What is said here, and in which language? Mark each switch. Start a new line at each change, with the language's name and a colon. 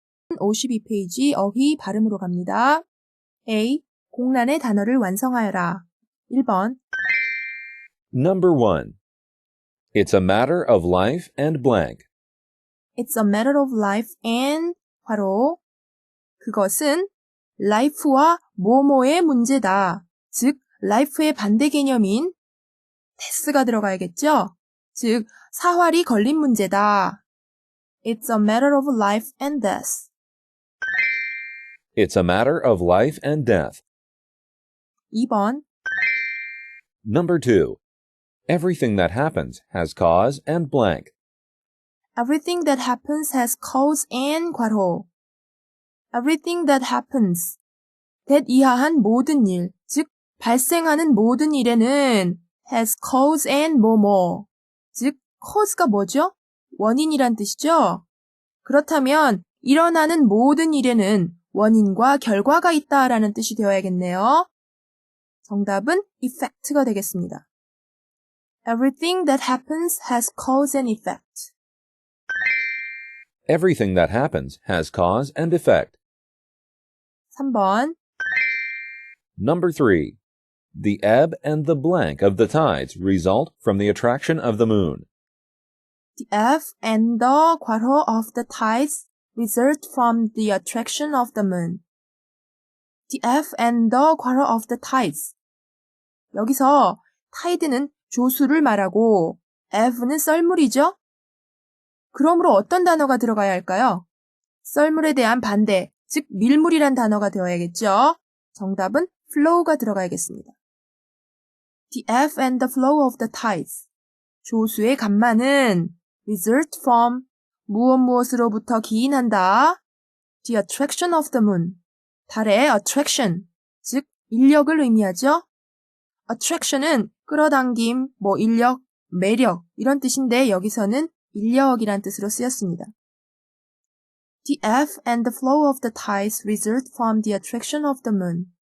Korean: 52페이지 어휘 발음으로 갑니다.
English: A.
Korean: 공란의 단어를 완성하여라. 1번
English: Number 1. It's a matter of life and blank. It's a matter of life and
Korean: 괄호 그것은 life와 뭐뭐의 문제다. 즉, life의 반대 개념인 death가 들어가야겠죠? 즉, 사활이 걸린 문제다.
English: It's a matter of life and death. It's a matter of life and death.
Korean: 2번
English: Number 2. Everything that happens has cause and blank. Everything that happens has cause and
Korean: 괄호
English: Everything that happens that
Korean: 이하한 모든 일, 즉 발생하는 모든 일에는
English: has cause and
Korean: 뭐뭐 즉 cause가 뭐죠? 원인이란 뜻이죠? 그렇다면 일어나는 모든 일에는 원인과 결과가 있다라는 뜻이 되어야겠네요. 정답은 effect가 되겠습니다.
English: Everything that happens has cause and effect. Everything that happens has cause and effect.
Korean: 3번
English: Number 3. The ebb and the blank of the tides result from the attraction of the moon. The ebb and the
Korean: 괄호
English: of the tides result from the attraction of the moon. The ebb and the
Korean: 괄호
English: of the tides.
Korean: 여기서 tide는 조수를 말하고 ebb는 썰물이죠? 그러므로 어떤 단어가 들어가야 할까요? 썰물에 대한 반대, 즉 밀물이란 단어가 되어야겠죠? 정답은 flow가 들어가야겠습니다.
English: The ebb and the flow of the tides.
Korean: 조수의 간만은
English: result from
Korean: 무엇으로부터 기인한다.
English: The attraction of the moon.
Korean: 달의 attraction, 즉 인력을 의미하죠. attraction은 끌어당김, 인력, 매력 이런 뜻인데 여기서는 인력이란 뜻으로 쓰였습니다.
English: The ebb and the flow of the tides result from the attraction of the moon.